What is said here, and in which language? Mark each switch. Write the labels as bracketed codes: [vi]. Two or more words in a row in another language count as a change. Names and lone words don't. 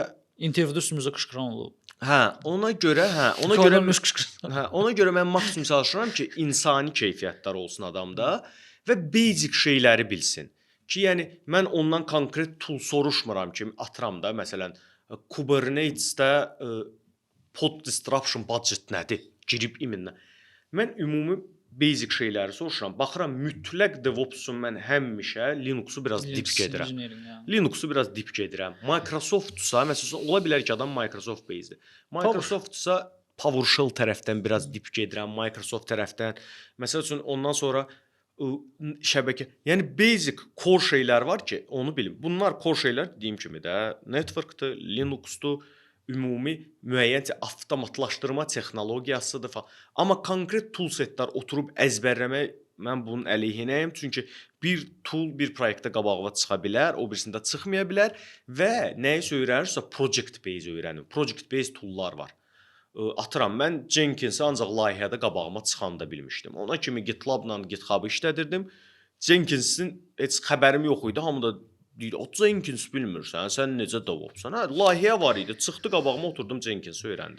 [az] intervyuda üstümüzə qışqıran olub. Ona görə mən maksimum çalışıram ki, insani keyfiyyətlər olsun adamda və basic şeyləri bilsin. Ki, yəni mən ondan konkret tool soruşmuram ki, atıram da, məsələn, Kubernetes-də [en] pod distribution budget [az] nədir? Girib iminlə. Mən ümumi basic şeyləri soruşuram. Baxıram, mütləq DevOps-un mən həmişə Linux-u biraz dip gedirəm. Linux-u biraz dip gedirəm. Microsoft-sa, məsələn, ola bilər ki, adam Microsoft based-dir. Microsoft-sa PowerShell tərəfdən biraz dip gedirəm, Microsoft tərəfdən. Məsəl üçün, ondan sonra şəbəkə, yəni [en] basic core [az] şeylər var ki, onu bilim. Bunlar core şeylər dediyim kimi də networkdur, Linux-dur, ümumi müəyyən avtomatlaşdırma texnologiyasıdır falan. Amma konkret [en] tool setlər [az] oturub əzbərləmək mən bunun əleyhinəyəm. Çünki bir tool bir proyektdə qabağıma çıxa bilər, o birisində çıxmaya bilər və nəyi öyrənirsə [en] project based [az] öyrənin. [en] Project based [az] toollar var. Atıram, mən Jenkins-i ancaq layihədə qabağıma çıxanda bilmişdim. Ona kimi GitLab-la GitHub-ı işlədirdim. Jenkins-in heç xəbərim yox idi. Hamı da deyir, o Jenkins bilmirsən, sən necə DevOps-sən? Layihə var idi, çıxdı qabağıma, oturdum Jenkins-i öyrəndim.